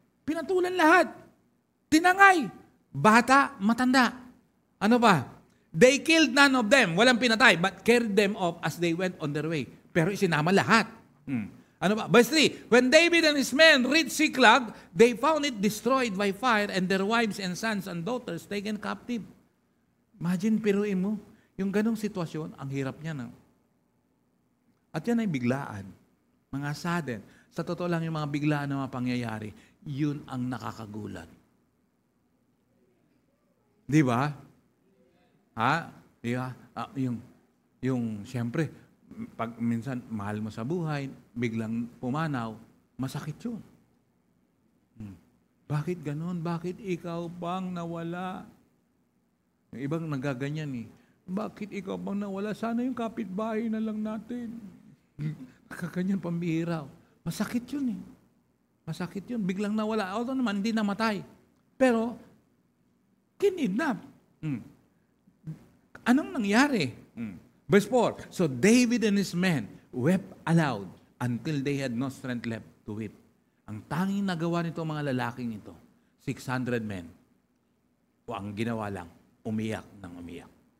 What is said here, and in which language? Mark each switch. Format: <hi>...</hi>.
<tl>Pinatulan lahat. Tinangay. Bata, matanda. Ano ba?</tl> <en>They killed none of them.</en> <tl>Walang pinatay,</tl> <en>but carried them off as they went on their way.</en> <tl>Pero isinama lahat. Ano ba?</tl> <en>Verse 3, when David and his men reached Ziklag, they found it destroyed by fire and their wives and sons and daughters taken captive.</en> <tl>Imagine, piruin mo, yung ganong sitwasyon, ang hirap niya At yan ay biglaan. Mga sudden. Sa totoo lang yung mga biglaan na mga pangyayari, yun ang nakakagulat. Di ba? Ha? Di ba? Yung siyempre, pag minsan mahal mo sa buhay, biglang pumanaw, masakit yun. Bakit ganun? Bakit ikaw bang nawala? Yung ibang nagaganyan eh. Bakit ikaw bang nawala? Sana yung kapitbahay na lang natin. Kakanyan pambihira. Masakit yun eh. Masakit yun. Biglang nawala. Although naman, hindi namatay. Pero, kinidnap. Anong nangyari?</tl> <en>Verse 4, so David and his men wept aloud until they had no strength left to weep.</en> <tl>Ang tanging nagawa nito mga lalaking ito, 600 men, o ang ginawa lang, umiyak ng umiyak.</tl>